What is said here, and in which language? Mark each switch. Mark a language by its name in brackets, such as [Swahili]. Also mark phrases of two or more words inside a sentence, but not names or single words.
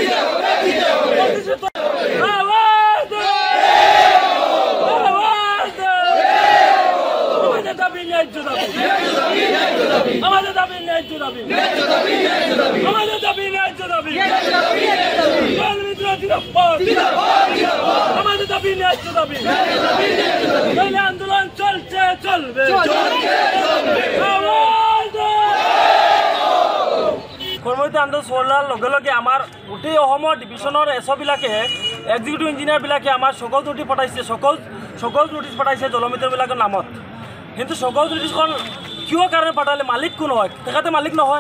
[Bangla] আমাদের দাবি ন্যায্য দাবি, আমাদের দাবি ন্যায্য দাবি, আমাদের দাবি ন্যায্য দাবি। আমাদের দাবি ন্যায্য দাবি, আন্দোলন চলছে চলবে। [Assamese] কৰ্মৰত আন্দোলন চলাৰ লগে লগে আমাৰ গোটেই অসমৰ ডিভিজনৰ এছবিলাকে [English] executive engineers [Assamese] আমাৰ [English] cause notice [Assamese] পঠাইছে, [English] cause notice [Assamese] পঠাইছে জলমিত্ৰবিলাকৰ নামত। কিন্তু [English] cause notice [Assamese] কিয় কাৰণে পঠালে? মালিক কোন হয়? তেখেতে মালিক নহয়।